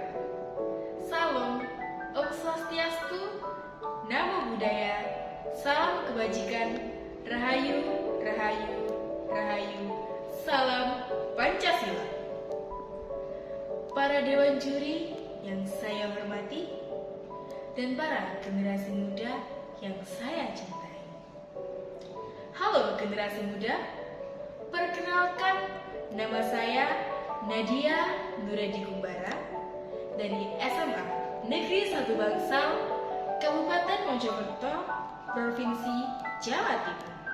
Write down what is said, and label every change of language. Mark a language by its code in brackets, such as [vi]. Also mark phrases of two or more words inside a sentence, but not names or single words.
[id] Salam, Om Swastiastu, Namo Buddhaya, salam kebajikan, Rahayu, Rahayu, Rahayu, salam Pancasila. Para dewan juri yang saya hormati dan para generasi muda yang saya cintai. Halo generasi muda, perkenalkan, nama saya Nadia Nuredi Kumbara dari SMA Negeri 1 Bangsal, Kabupaten Mojokerto, Provinsi Jawa Timur.